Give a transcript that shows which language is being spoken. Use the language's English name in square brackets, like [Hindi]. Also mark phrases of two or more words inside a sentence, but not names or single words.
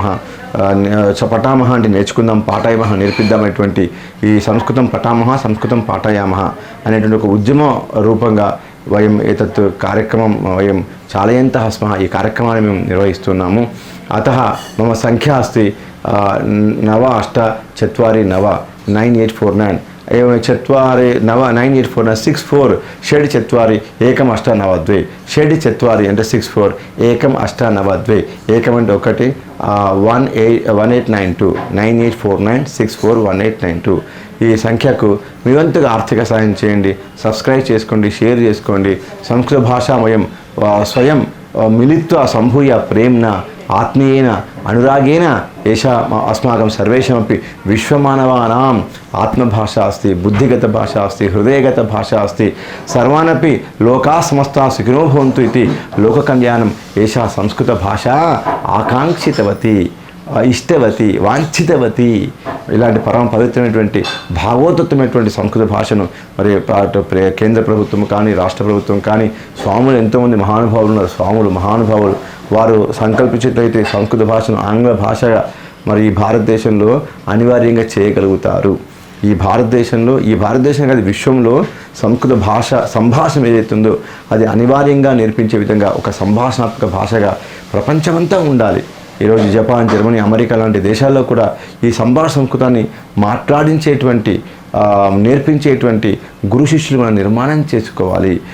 [Sanskrit] పఠామహ [Telugu] అంటే నేర్చుకుందాం, [Sanskrit] పాఠయామహ [Telugu] నేర్పిద్దామనేటువంటి ఈ [Sanskrit] సంస్కృతం పఠామహ, సంస్కృతం పాఠయామహ [Telugu] అనేటువంటి ఒక ఉద్యమ రూపంగా [Sanskrit] వయం ఏతత్ కార్యక్రమం వయం చాలయంతः స్మः [Telugu] ఈ కార్యక్రమాన్ని మేము నిర్వహిస్తున్నాము [Sanskrit] అతः మమ సంఖ్యా అస్తి 9849 एवं 94984964 षड् चत्वारि एकम् अष्ट नव द्वे षड् चत्वारि అంటే 64 एकम् अष्ट नव द्वे एकम् అంటే 1892 9849641892 [Telugu] ఈ సంఖ్యకు మీ వంతుగా ఆర్థిక సహాయం చేయండి సబ్స్క్రైబ్ చేసుకోండి షేర్ చేసుకోండి [Sanskrit] సంస్కృత భాషామయం స్వయం మిలిత్వా సంభూయ ప్రేమ్నా ఆత్మీయేన అనురాగేణ ఏషా अस्माकं सर्वेषामपि विश्वमानवानाम् आत्मभाषा अस्ति बुद्धिगत भाषा अस्ति हृदयगत भाषा अस्ति सर्वानपि लोकाः समस्ताः सुखिनो भवन्तु इति लोककल्याणम् एषा संस्कृतभाषा आकाङ्क्षितवती ఇష్టవతి వాంఛితవతి [Telugu] ఇలాంటి పరమ పవిత్రమైనటువంటి భాగవతత్వమైనటువంటి సంస్కృత భాషను మరి కేంద్ర ప్రభుత్వం కానీ రాష్ట్ర ప్రభుత్వం కానీ స్వాములు ఎంతోమంది మహానుభావులు ఉన్నారు స్వాములు మహానుభావులు వారు సంకల్పించినట్లయితే సంస్కృత భాషను ఆంగ్ల భాషగా మరి ఈ భారతదేశంలో అనివార్యంగా చేయగలుగుతారు ఈ భారతదేశం కాదు విశ్వంలో సంస్కృత భాష సంభాషణ ఏదైతుందో అది అనివార్యంగా నేర్పించే విధంగా ఒక సంభాషణాత్మక భాషగా ప్రపంచమంతా ఉండాలి ఈరోజు జపాన్ జర్మనీ అమెరికా లాంటి దేశాల్లో కూడా ఈ సంభాషణ సంస్కృతాన్ని మాట్లాడించేటువంటి నేర్పించేటువంటి గురు శిష్యులు మనం నిర్మాణం చేసుకోవాలి